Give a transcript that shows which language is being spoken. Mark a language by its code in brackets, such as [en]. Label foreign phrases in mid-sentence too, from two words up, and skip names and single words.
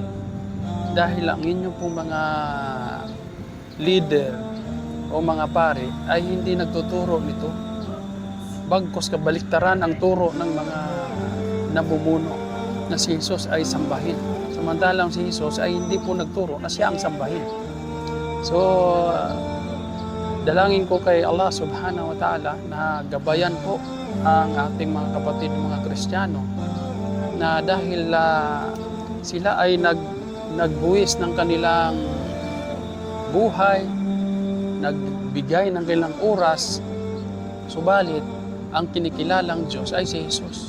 [tl] Dahil ang inyong pong mga leader o mga pare ay hindi nagtuturo nito. Bagkos kabaliktaran ang turo ng mga namumuno na si Jesus ay sambahin. Samantalang si Jesus ay hindi po nagturo na siya ang sambahin. So, dalangin ko kay Allah [ar] سبحانه وتعالى [tl] na gabayan po ang ating mga kapatid, mga Kristiyano, na dahil sila ay nagbuwis ng kanilang buhay, nagbigay ng kanilang oras, subalit ang kinikilalang Diyos ay si Jesus.